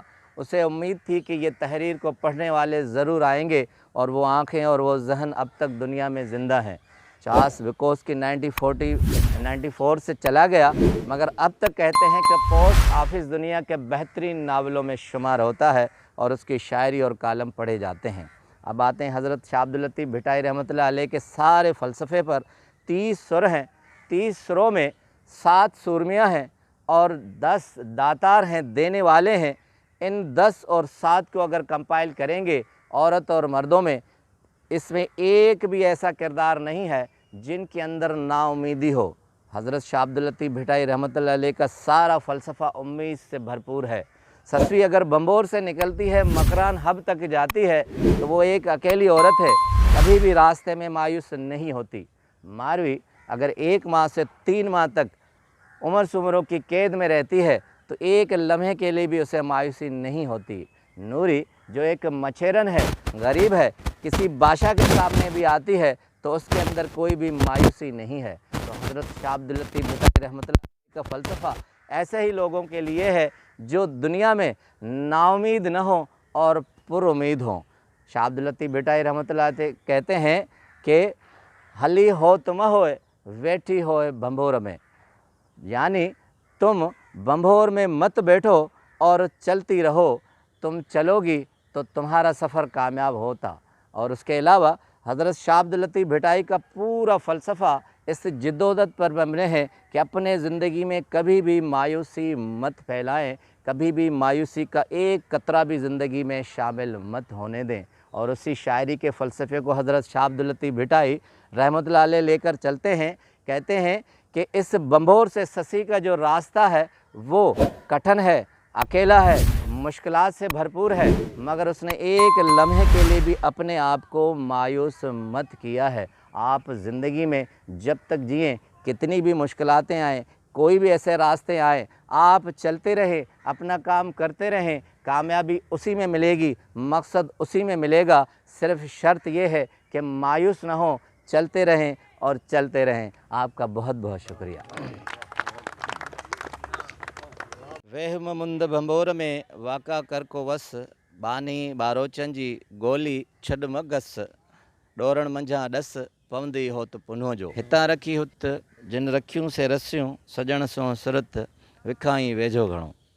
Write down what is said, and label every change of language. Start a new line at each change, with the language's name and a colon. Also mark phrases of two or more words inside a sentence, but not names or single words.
Urdu: اسے امید تھی کہ یہ تحریر کو پڑھنے والے ضرور آئیں گے اور وہ آنکھیں اور وہ ذہن اب تک دنیا میں زندہ ہیں. چارلس بکوسکی 1994 سے چلا گیا، مگر اب تک کہتے ہیں کہ پوسٹ آفس دنیا کے بہترین ناولوں میں شمار ہوتا ہے اور اس کی شاعری اور کالم پڑھے جاتے ہیں. اب آتے ہیں حضرت شاہ عبد اللطیف بھٹائی رحمت اللہ علیہ کے سارے فلسفے پر. 30 سر ہیں، 30 سروں میں 7 سورمیاں ہیں اور 10 داتار ہیں، دینے والے ہیں. ان 10 اور 7 کو اگر کمپائل کریں گے عورت اور مردوں میں، اس میں ایک بھی ایسا کردار نہیں ہے جن کے اندر ناامیدی ہو. حضرت شاہ عبد اللطیف بھٹائی رحمت اللہ علیہ کا سارا فلسفہ امید سے بھرپور ہے. سسوی اگر بمبور سے نکلتی ہے، مکران حب تک جاتی ہے، تو وہ ایک اکیلی عورت ہے، کبھی بھی راستے میں مایوس نہیں ہوتی. ماروی اگر 1 ماہ سے 3 ماہ تک عمر سومروں کی قید میں رہتی ہے، تو ایک لمحے کے لیے بھی اسے مایوسی نہیں ہوتی. نوری جو ایک مچھیرن ہے، غریب ہے، کسی بادشاہ کے سامنے بھی آتی ہے تو اس کے اندر کوئی بھی مایوسی نہیں ہے. تو حضرت شاہ عبد اللطیف بھٹائی رحمت اللہ کا فلسفہ ایسے ہی لوگوں کے لیے ہے جو دنیا میں ناامید نہ ہو اور پرامید ہوں. شاہ عبد اللطیف بھٹائی رحمت اللہ کہتے ہیں کہ ہلی ہو تم ہوئے بیٹھی ہوئے بمبھور میں، یعنی تم بمبھور میں مت بیٹھو اور چلتی رہو، تم چلو گی تو تمہارا سفر کامیاب ہوتا. اور اس کے علاوہ حضرت شاہ عبد اللطیف بھٹائی کا پورا فلسفہ اس جدوجہد پر مبنی ہے کہ اپنے زندگی میں کبھی بھی مایوسی مت پھیلائیں، کبھی بھی مایوسی کا ایک قطرہ بھی زندگی میں شامل مت ہونے دیں. اور اسی شاعری کے فلسفے کو حضرت شاہ عبد اللطیف بھٹائی رحمت اللہ علیہ لے کر چلتے ہیں. کہتے ہیں کہ اس بمبھور سے سسی کا جو راستہ ہے وہ کٹھن ہے، اکیلا ہے، مشکلات سے بھرپور ہے، مگر اس نے ایک لمحے کے لیے بھی اپنے آپ کو مایوس مت کیا ہے. آپ زندگی میں جب تک جئیں، کتنی بھی مشکلاتیں آئیں، کوئی بھی ایسے راستے آئے، آپ چلتے رہیں، اپنا کام کرتے رہیں، کامیابی اسی میں ملے گی، مقصد اسی میں ملے گا. صرف شرط یہ ہے کہ مایوس نہ ہو، چلتے رہیں اور چلتے رہیں. آپ کا بہت بہت شکریہ.
Sindhi: वेहम मुंद भंबोर में वाका कर को वस, बानी बारोचन जी गोली छड मगस, डोरण मंझा डस पवंदी होत पुनो जो, हितां रखी हुत जिन रखियूं से रसियूं, सजण सो सुरत विखाई वेझो घणो।